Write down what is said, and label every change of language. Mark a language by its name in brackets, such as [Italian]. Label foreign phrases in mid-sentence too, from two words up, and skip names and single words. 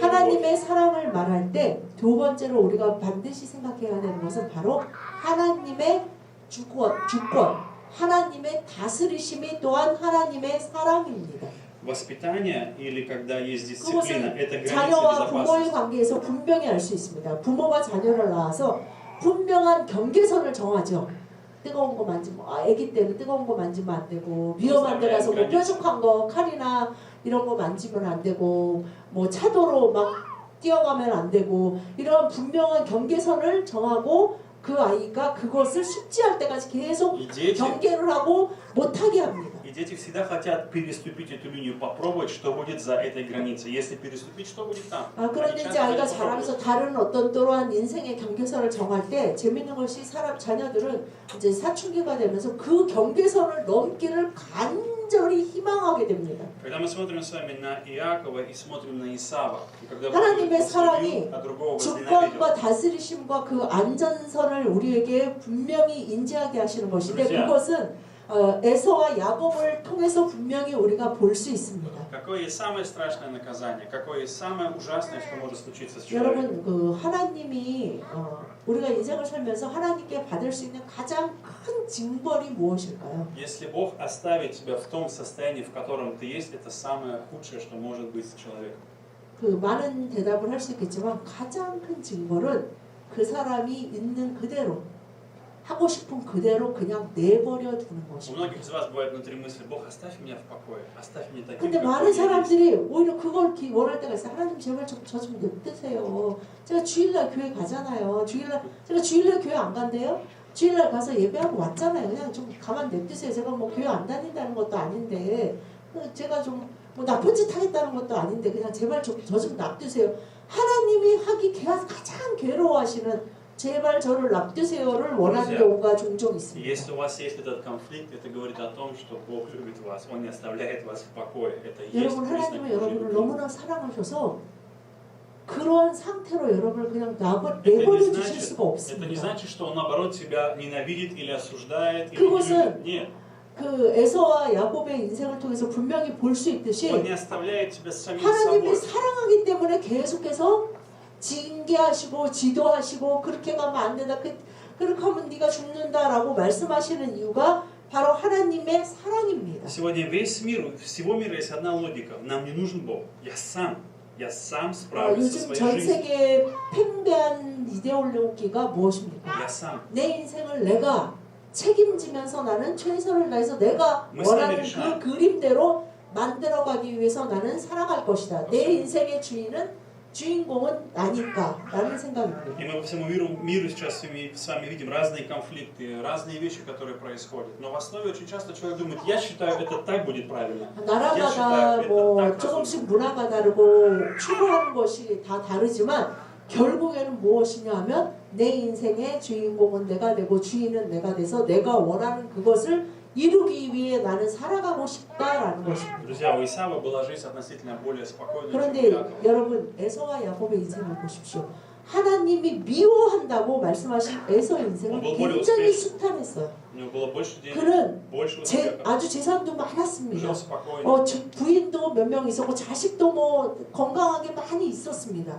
[Korean] 하나님의 사랑을 말할 때 두 번째로 우리가 반드시 생각해야 되는 것은 바로 하나님의 주권, 하나님의 다스리심이 또한 하나님의 사랑입니다. [Russian] Воспитание или когда есть дисциплина – [Korean] 그것은 [Russian] это граница [Korean] 자녀와 부모의 [Russian] безопасности. [Korean] 관계에서 분명히 알 수 있습니다. 부모가 자녀를 낳아서 분명한 경계선을 정하죠. 뜨거운 거 만지면 아기 때는 뜨거운 거 만지면 안 되고 위험한 데 가서 뭐 뾰족한 거 칼이나 이런 거 만지면 안 되고 뭐 차도로 막 뛰어가면 안 되고 이런 분명한 경계선을 정하고 그 아이가 그것을 숙지할 때까지 계속 [Russian] И дети, [Korean] 경계를 하고 못하게 합니다. [Russian] и дети всегда хотят переступить эту линию, попробовать, что будет за этой границей. Если переступить, что будет там? [Korean] 아, 그런데 [Russian] Они [Korean] 이제 [Russian] часто [Korean] 아이가 [Russian] хотят [Korean] 자라면서 [Russian] попробовать. [Korean] 다른 어떤 또한 인생의 경계선을 정할 때 재밌는 것이 자녀들은 이제 사춘기가 되면서 그 경계선을 넘기를 간절히 희망하게 됩니다. [Russian] Когда мы смотрим с вами на Иакова и смотрим на Исава, и когда [Korean] 하나님의 [Russian] он [Korean] 사랑이 [Russian] возлюбил, а другого [Korean] 주권과 [Russian] возненавидел, [Korean] 다스리심과 그 안전선을 우리에게 분명히 인지하게 하시는 것인데 그렇지. 그것은 에서와 야곱을 통해서 분명히 우리가 볼 수 있습니다. [Russian] какое есть самое страшное наказание, какое есть самое ужасное, что может случиться с человеком. [Korean] 여러분 그 하나님이 우리가 인생을 살면서 하나님께 받을 수 있는 가장 큰 징벌이 무엇일까요? [Russian] Если Бог оставит тебя в том состоянии, в котором ты есть, это самое худшее, что может быть с человеком. [Korean] 그 많은 대답을 할 수 있겠지만 가장 큰 징벌은 그 사람이 있는 그대로 하고 싶은 그대로 그냥 내버려 두는 [Russian] У [Korean] 것입니다. [Russian] многих из вас бывает внутри мысли: Бог, оставь меня в покое, оставь меня таким, [Korean] 근데 [Russian] какой [Korean] 많은 [Russian] я есть. [Korean] 사람들이 오히려 그걸 원할 때가 있어요. 하나님 제발 저 좀 냅두세요. 제가 주일날 교회 가잖아요. 제가 주일날 교회 안 간대요. 주일날 가서 예배하고 왔잖아요. 그냥 좀 가만 냅두세요. 제가 뭐 교회 안 다닌다는 것도 아닌데 제가 좀 뭐 나쁜 짓 하겠다는 것도 아닌데 그냥 제발 저 좀 놔두세요. 하나님이 하기 가장 괴로워하시는 제발 저를 놔두세요를 원하는 경우가 종종 있습니다. [Russian] Если у вас есть этот конфликт, это говорит о том, что Бог любит вас, Он не оставляет вас в покое. Это и есть [Korean] 여러분 [Russian] признак [Korean] 하나님은 [Russian] Божьей [Korean] 여러분을 [Russian] любви. [Korean] 너무나 사랑하셔서 그러한 상태로 여러분을 그냥 내버려 주실 수가 [Russian] Это не [Korean] 없습니다. [Russian] значит, что Он наоборот тебя ненавидит или осуждает, или не [Korean] 그것은 [Russian] любит. Нет. [Korean] 그 에서와 야곱의 인생을 통해서 분명히 볼 수 있듯이 [Russian] Он не оставляет тебя с самим [Korean] 하나님이 [Russian] собой. [Korean] 사랑하기 때문에 계속해서 징계하시고 지도하시고 그렇게 가면 안 된다. 그렇게 하면 네가 죽는다라고 말씀하시는 이유가 바로 하나님의 사랑입니다. [Russian] Сегодня весь мир, всего мира есть одна логика. Нам не нужен Бог. Я сам справлюсь со [Korean] 요즘 [Russian] своей [Korean] 전 [Russian] жизнью. [Korean] 세계에 팽배한 이데올로기가 무엇입니까? [Russian] Я сам. [Korean] 내 인생을 내가 책임지면서 나는 최선을 다해서 내가 원하는 그 그림대로 만들어가기 위해서 나는 살아갈 것이다. 내 인생의 주인공은 나니까 라는 생각입니다. [Russian] И мы по всему миру сейчас с вами видим разные конфликты, разные вещи, которые происходят. Но в основе очень часто человек думает, я считаю, это так будет правильно. [Korean] 나라마다 뭐 조금씩 문화가 다르고 추구하는 것이 다 다르지만 결국에는 무엇이냐 하면 내 인생의 주인공은 내가 되고 주인은 내가 돼서 내가 원하는 그것을 이루기 위해 나는 살아가고 싶다라는 것입니다. [Russian] Друзья, у Исава была жизнь относительно более спокойная, чем у [Korean] 그런데 [Russian] Якова. [Korean] 여러분 에서와 야곱의 인생을 보십시오. 하나님이 미워한다고 말씀하신 에서의 인생은 굉장히 순탄했어요. [Russian] У него было больше денег, [Korean] 그는 [Russian] больше успеха. [Korean] 아주 재산도 많았습니다. [Russian] Жил спокойно. [Korean] 부인도 몇 명 있었고 자식도 뭐 건강하게 많이 있었습니다.